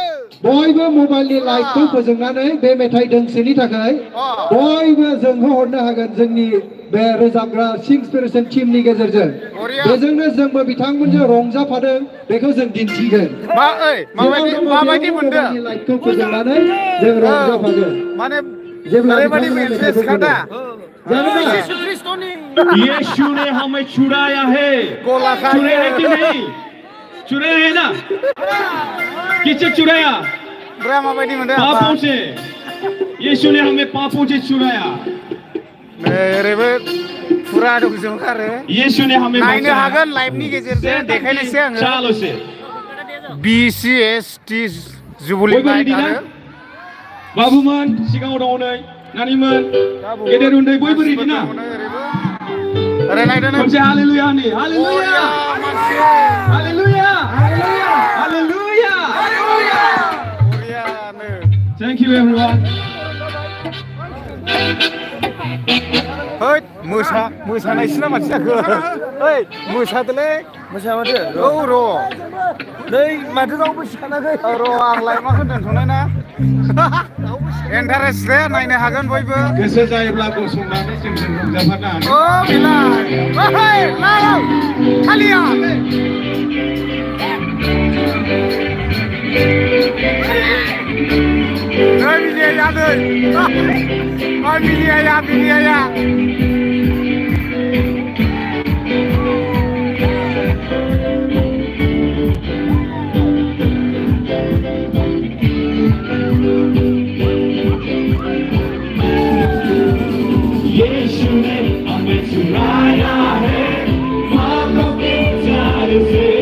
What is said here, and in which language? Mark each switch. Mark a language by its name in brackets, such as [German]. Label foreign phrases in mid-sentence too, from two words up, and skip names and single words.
[Bodo] बयबो मबाइलनि लाइटखौ फोजोंनानै बे मेथाइ दोंसेनि थाखाय बयबो जोंहो हरनो हागोन जोंनि बे रोजाबग्रा सिंस्पिरेसन टीमनि गेजेरजों बेजोंनो जोंबो बिथांमोनजों रंजाफादों बेखौ जों दिन्थिगोन माबायदि मोनदों लाइटखौ फोजोंनानै जों रंजाफागोन माने जेब्ला ओरैबायदि मेसेज खादा [Hindi] यीशु ने हमें छुड़ाया है छुड़ाया है कि नहीं छुड़ाया है ना किससे छुड़ाया [Bodo] माबायदि मोनदों [Hindi] पापों से यीशु ने हमें पापों से छुड़ाया [Bodo] ओरैबो फुरा दंजोबखारो [Hindi] यीशु ने हमें [Bodo] नायनो हागोन लाइभनि गेजेरजों देखायनोसै आङो [Hindi] चालो से [Bodo] BCST जुबुली नाइट आरो बाबुमोन सिगाङाव दङ नै नानिमोन गेदेर उन्दै बयबो रेडि ना ओरै नायदो नों खनसे हालेलुया होननि हालेलुया हालेलुया हालेलुया बरियानो [English] thank you everyone [Bodo] होय मोसानायसो ना मानसि जाखो ओइ मोसादोलै मोसामारदो औ र' नै माथो रावबो सानाखै र' आं लाइभआव दोनथ'नाय ना इन्टारेस्ट दे नायनो हागोन बयबो गोसो जायोब्ला गसंनानै जोंजों रंजाफानो हागोन ओ बिलाय ओइ लाव खालिया बिलिया [Hindi] यीशु ने हमें छुड़ाया है पापों के जाल से